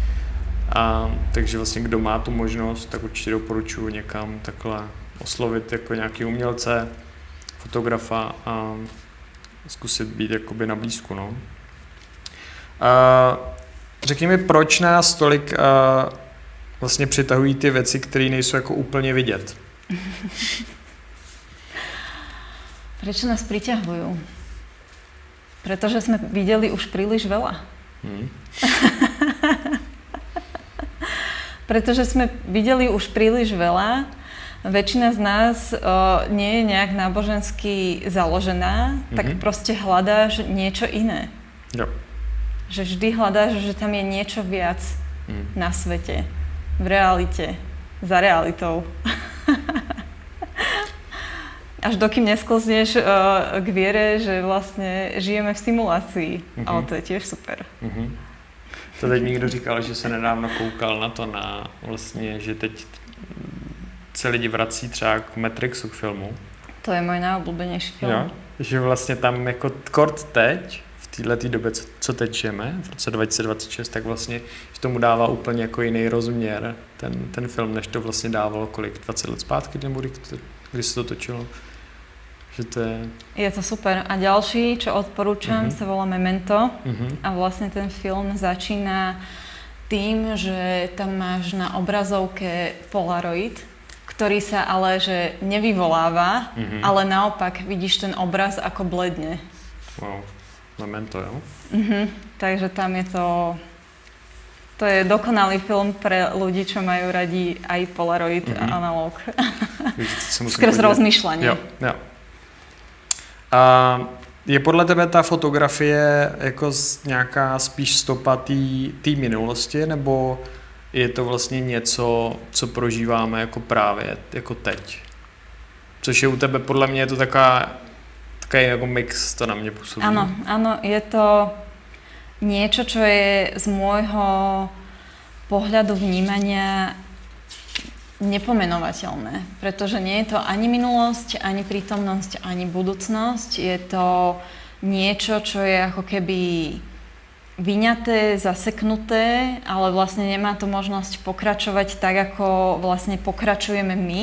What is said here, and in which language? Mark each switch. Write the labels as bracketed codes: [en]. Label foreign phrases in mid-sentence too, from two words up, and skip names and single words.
[cs] Takže vlastně kdo má tu možnost, tak určitě doporučuji někam takhle oslovit jako nějaký umělce, fotografa a zkusit být jakoby na blízku, no. Řekni mi, proč nás tolik vlastně přitahují ty věci, které nejsou jako úplně vidět? [sk] Prečo nás priťahujú? Pretože sme videli už príliš veľa. Pretože sme videli už príliš veľa väčšina z nás nie je nejak nábožensky založená, tak proste hľadáš niečo iné. Jo. Že vždy hľadáš, že tam je niečo viac na svete, v realite, za realitou. Až dokým nesklzneš k viere, že vlastne žijeme v simulácii. Ale to je tiež super. [cs] To teď někdo říkal, že se nedávno koukal na to, vlastně, že teď se lidi vrací třeba k Matrixu, k filmu. [sk] To je můj nejobľúbenejší film. [cs] Jo? Že vlastně tam jako kort teď, v této době, co teď žijeme, v roce 2026, tak vlastně že tomu dává úplně jako jiný rozměr ten film, než to vlastně dávalo kolik, 20 let zpátky, nebo když se to točilo. [sk] Že to je to super. A ďalší, čo odporúčam, sa volá Memento. A vlastne ten film začína tým, že tam máš na obrazovke Polaroid, ktorý sa ale že nevyvoláva, ale naopak vidíš ten obraz ako bledne. [cs] Wow. Memento, jo? [sk] Takže tam je to je dokonalý film pre ľudí, čo majú radi aj Polaroid a analóg. Skrz rozmýšľanie. [cs] Jo. A je podle tebe ta fotografie jako nějaká spíš stopa té minulosti, nebo je to vlastně něco, co prožíváme jako právě, jako teď? Což je u tebe, podle mě je to takový jako mix, to na mě působí. [sk] Áno, je to niečo, čo je z môjho pohľadu vnímania nepomenovateľné, pretože nie je to ani minulosť, ani prítomnosť, ani budúcnosť. Je to niečo, čo je ako keby vyňaté, zaseknuté, ale vlastne nemá to možnosť pokračovať tak, ako vlastne pokračujeme my.